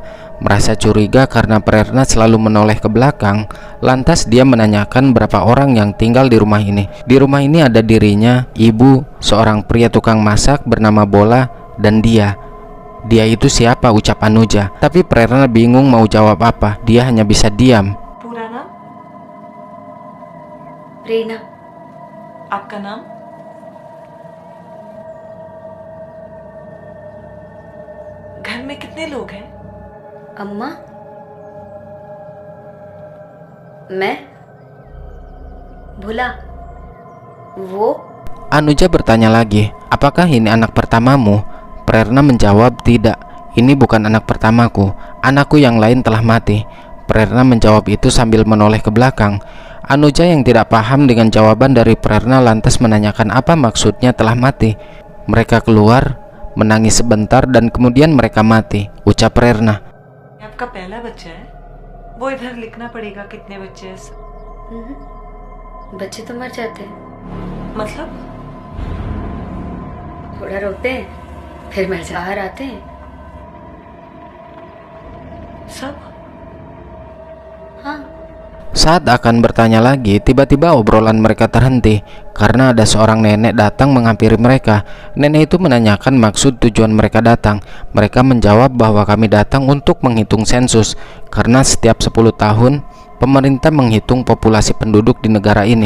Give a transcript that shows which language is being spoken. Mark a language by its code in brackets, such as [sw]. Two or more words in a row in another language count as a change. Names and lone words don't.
[id] Merasa curiga karena Prerna selalu menoleh ke belakang, lantas dia menanyakan berapa orang yang tinggal di rumah ini. Di rumah ini ada dirinya, ibu, seorang pria tukang masak bernama Bola, dan dia. Dia itu siapa, ucap Anuja. Tapi Prerna bingung mau jawab apa. Dia hanya bisa diam. [hi] पूरा नाम? रीना। आपका नाम? घर में कितने लोग हैं? अम्मा, मैं, भोला, वो। [id] Anuja bertanya lagi, apakah ini anak pertamamu? Prerna menjawab tidak, ini bukan anak pertamaku. Anakku yang lain telah mati. Prerna menjawab itu sambil menoleh ke belakang. Anuja yang tidak paham dengan jawaban dari Prerna lantas menanyakan apa maksudnya telah mati. Mereka keluar, menangis sebentar dan kemudian mereka mati, ucap Prerna. [hi] आपका पहला बच्चा है? वो इधर लिखना पड़ेगा कितने बच्चे हैं। बच्चे तो मर जाते हैं, मतलब? थोड़ा रोते हैं, फिर मर जाते, बाहर आते हैं। सब? हाँ। [id] Saat akan bertanya lagi, tiba-tiba obrolan mereka terhenti karena ada seorang nenek datang menghampiri mereka. Nenek itu menanyakan maksud tujuan mereka datang. Mereka menjawab bahwa kami datang untuk menghitung sensus, karena setiap 10 tahun pemerintah menghitung populasi penduduk di negara ini.